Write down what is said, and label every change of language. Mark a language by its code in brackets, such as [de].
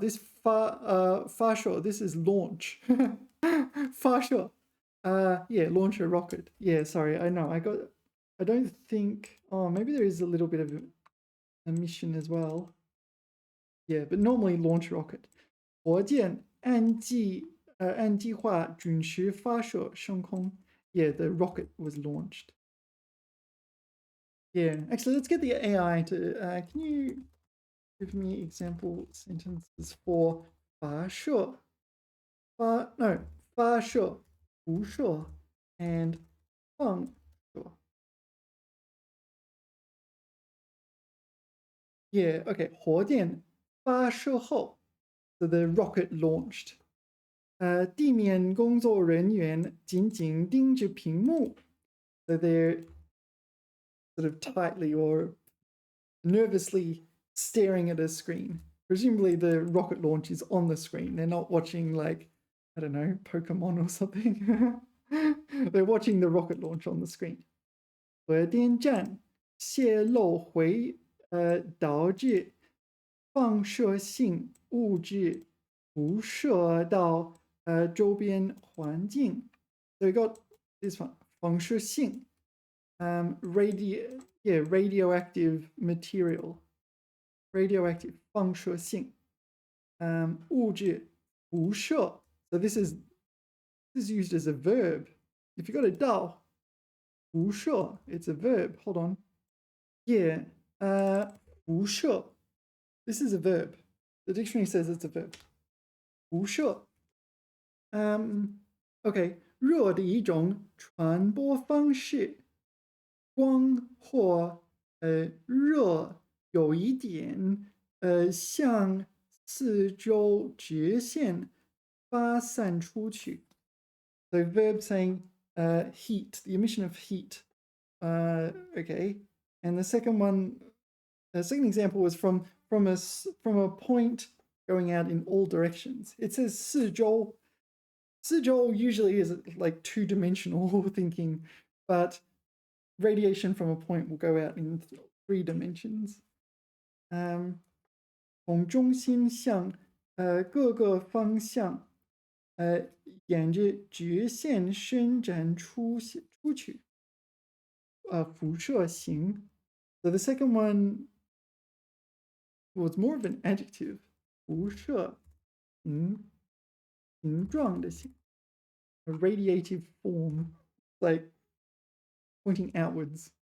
[en] This 发射, this is launch. 发射.Yeah, launch a rocket. Yeah, sorry, I know. I don't think, maybe there is a little bit of emission as well. Yeah, but normally launch rocket. [zh] 火箭按计划准时发射升空. [en] Yeah, the rocket was launched. Yeah, actually, let's get the AI to, can you give me example sentences for 发射? No, 发射, 辐射, and 放射. Yeah, okay. [zh] 火箭发射后, [en] so the rocket launched. [zh] 地面工作人员紧紧盯着屏幕. [en] So they're sort of tightly or nervously staring at a screen. Presumably the rocket launch is on the screen. They're not watching, like, I don't know, Pokemon or something. They're watching the rocket launch on the screen. [zh] 核电站泄漏导致放射性物质辐射到周边环境. [en] So we got this one, 放射性, radioactive material. Radioactive, 放射性. [zh] 物质辐射. [en] So this is used as a verb. If you got a 到 辐射, it's a verb. Hold on. Yeah, 辐射.This is a verb. The dictionary says it's a verb. [zh] 辐射. [en] Okay. [zh] 热的一种传播方式，光或热有一点向四周直线发散出去. [en] So verb saying heat, the emission of heat. Okay. And the second one, the second example was from a point going out in all directions. It says 四周.四周 usually is like two-dimensional thinking, but radiation from a point will go out in 3 dimensions. [zh] 从中心向各个方向沿着直线伸展出去. [en] 辐射型. So the second one was more of an adjective. [zh] 辐射形状的形 [en] a radiative form, like pointing outwards.